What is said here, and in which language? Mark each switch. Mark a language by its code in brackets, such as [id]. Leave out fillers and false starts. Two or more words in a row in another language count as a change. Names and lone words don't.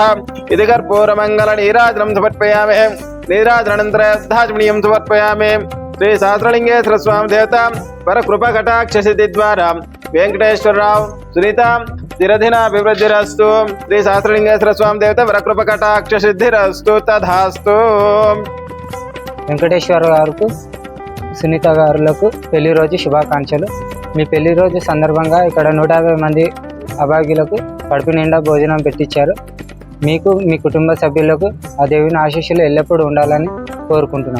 [sa] इति कर्पूरमङ्गलनीराजनं समर्पयामि। नीराजनानन्तरे धाज्मणीं समर्पयामि। श्री सहस्रलिंगेश्वर स्वामी देवता परकृपाकटाक्षसिद्धिद्वारा वेंकटेश्वरराव सुनीता चिरदिनाभिवृद्धिरस्तु। श्री सहस्रलिंगेश्वर स्वामी देवता परकृपाकटाक्षसिद्धिरस्तु तथास्तु। [te] వెంకటేశ్వర గారికి సునీత గారులకు పెళ్లి రోజు శుభాకాంక్షలు. మీ పెళ్లి రోజు సందర్భంగా ఇక్కడ 150 మంది అభాగ్యులకు కడుపు నిండా భోజనం పెట్టించారు. మీకు మీ కుటుంబ సభ్యులకు ఆ దేవుని ఆశీస్సులు ఎల్లప్పుడూ ఉండాలని కోరుకుంటున్నాం.